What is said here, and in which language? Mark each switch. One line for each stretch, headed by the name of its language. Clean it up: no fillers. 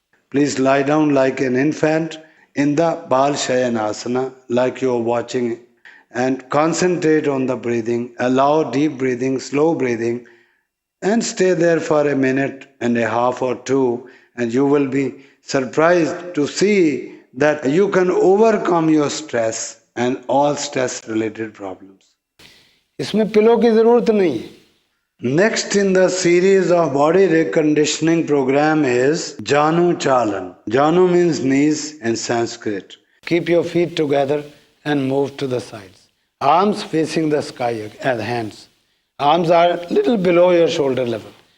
English: Please lie down like an infant in the Bal Shayanasana, like you are watching, and concentrate on the breathing. Allow deep breathing, slow breathing, and stay there for a minute and a half or two, and you will be surprised to see that you can overcome your stress and all stress related problems.
Hindi: इसमें pillow की जरूरत नहीं है.
English: Next in the series of body reconditioning program is Janu Chalan. Janu means knees in Sanskrit. Keep your feet together and move to the sides. Arms facing the sky as hands. Arms are little below your shoulder level.